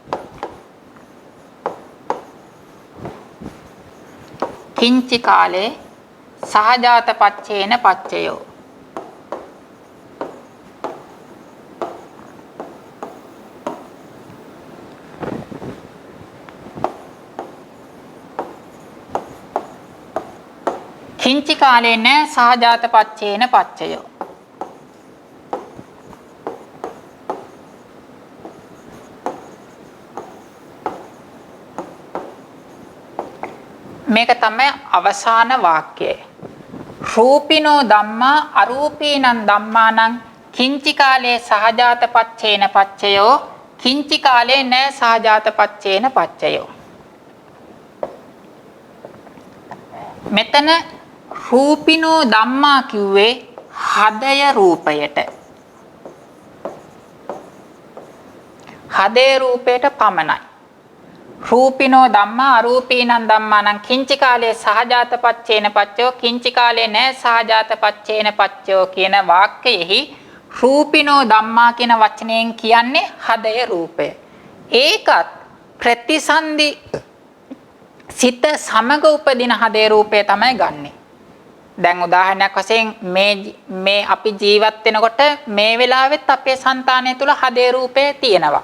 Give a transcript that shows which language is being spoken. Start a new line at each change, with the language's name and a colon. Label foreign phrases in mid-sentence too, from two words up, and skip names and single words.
Pali: කිංචි කාලේ සහජාත පච්චේන පච්චයෝ කිංචි කාලේන සහජාත පච්චේන පච්චයෝ
Sinhala: මේක තමයි අවසාන වාක්‍යය.
Pali: රූපිනෝ ධම්මා අරූපීනං ධම්මානං කිංචි කාලේ සහජාත පච්චේන පච්චයෝ කිංචි කාලේ න සහජාත පච්චේන පච්චයෝ.
Sinhala: මෙතන
Pali: රූපිනෝ ධම්මා
Sinhala: කිව්වේ හදය රූපයට. හදේ රූපයට පමණයි.
Pali: රූපිනෝ ධම්මා අරූපීනං ධම්මානං කිංචි කාලේ සහජාත පච්චේන පච්චයෝ කිංචි කාලේ න සහජාත පච්චේන පච්චයෝ
Sinhala: කියන වාක්‍යයෙහි
Pali: රූපිනෝ ධම්මා
Sinhala: කියන වචනයෙන් කියන්නේ හදය රූපය. ඒකත් ප්‍රතිසන්දි සිත සමග උපදින හදේ රූපය තමයි ගන්නෙ. දැන් උදාහරණයක් වශයෙන් මේ අපි ජීවත් වෙනකොට මේ වෙලාවෙත් අපේ సంతානය තුල හදේ රූපය තියෙනවා.